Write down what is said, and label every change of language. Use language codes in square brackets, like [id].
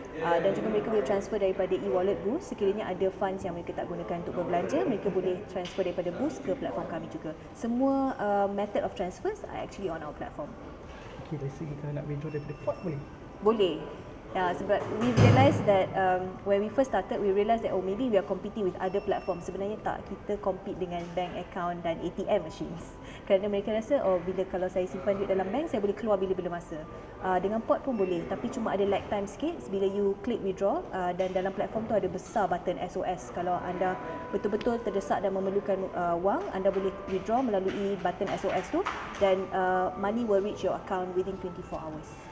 [ms] Dan juga mereka boleh transfer daripada e-wallet Boost. Sekiranya ada funds yang mereka tak gunakan untuk berbelanja, mereka boleh transfer daripada Boost ke platform kami juga. [en] Semua method of transfers are actually on our platform. [ms] Okay, dari segi kalau nak withdraw daripada pot boleh? Boleh. [en] Sebab we realised that when we first started, we realised that maybe we are competing with other platforms. [ms] Sebenarnya tak, kita compete dengan bank account dan ATM machines. Kerana mereka rasa bila kalau saya simpan duit dalam bank, saya boleh keluar bila-bila masa. Dengan pot pun boleh, tapi cuma ada lag time sikit bila you click withdraw, dan dalam platform tu ada besar button SOS. Kalau anda betul-betul terdesak dan memerlukan wang, anda boleh withdraw melalui button SOS tu, dan money will reach your account within 24 hours.